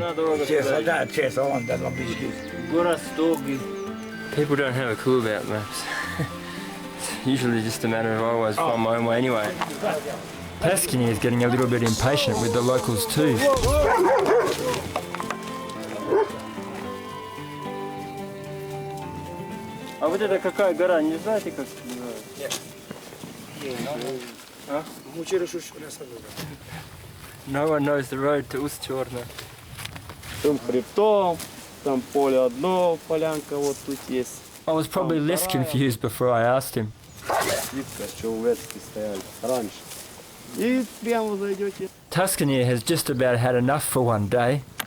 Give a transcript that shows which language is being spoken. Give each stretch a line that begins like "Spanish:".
English: People don't have a clue about maps. It's usually just a matter of I always find my own way anyway. Paskini is getting a little bit impatient with the locals too.
Russian: А вот это какая гора, не знаете, как
English: No one knows the road to Устюрна.
Russian: Там хребтом, там поле одно, полянка вот тут есть.
English: I was probably less confused before I asked him.
Russian: И прямо зайдете.
English: Tuscany has just about had enough for one day.